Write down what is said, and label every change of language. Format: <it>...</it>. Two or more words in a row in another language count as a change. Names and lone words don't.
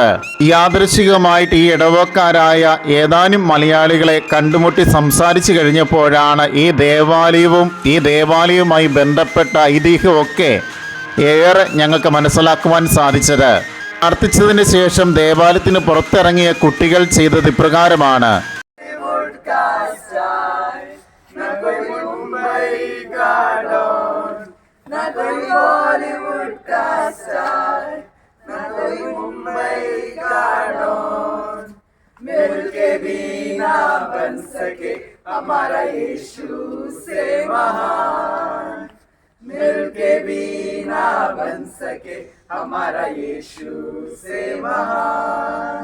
<ml>യാദൃശ്ചികമായിട്ട് ഈ ഇടവക്കാരായ ഏതാനും മലയാളികളെ കണ്ടുമുട്ടി സംസാരിച്ചു കഴിഞ്ഞപ്പോഴാണ് ഈ ദേവാലയവുമായി ബന്ധപ്പെട്ട ഐതിഹ്യമൊക്കെ ഏറെ ഞങ്ങൾക്ക് മനസ്സിലാക്കുവാൻ സാധിച്ചത്. പ്രാർത്ഥിച്ചതിന് ശേഷം ദേവാലയത്തിന് പുറത്തിറങ്ങിയ കുട്ടികൾ ചെയ്തത് ഇപ്രകാരമാണ്.</ml> <hi>ना कोई बॉलीवुड का स्टार, ना कोई मुंबई का डॉन, मिलके भी ना बन सके हमारा यीशु से महान, मिलके भी ना बन सके हमारा यीशु से महान.</hi>